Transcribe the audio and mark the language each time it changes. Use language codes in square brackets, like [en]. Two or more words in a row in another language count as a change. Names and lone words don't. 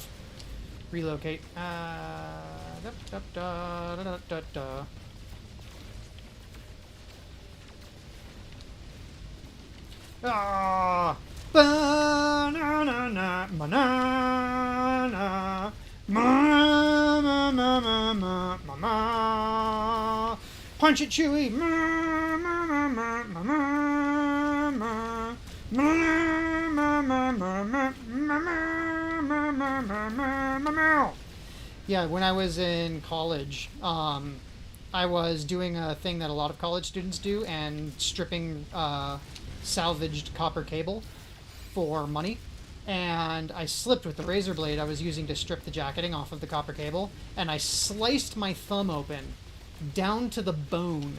[en] Relocate. Ah! Banana, banana, ma ma ma ma ma ma ma. Punch it, Chewie. Ma ma ma ma ma ma ma ma ma ma ma ma. Yeah, when I was in college, I was doing a thing that a lot of college students do and stripping salvaged copper cable for money, and I slipped with the razor blade I was using to strip the jacketing off of the copper cable, and I sliced my thumb open down to the bone.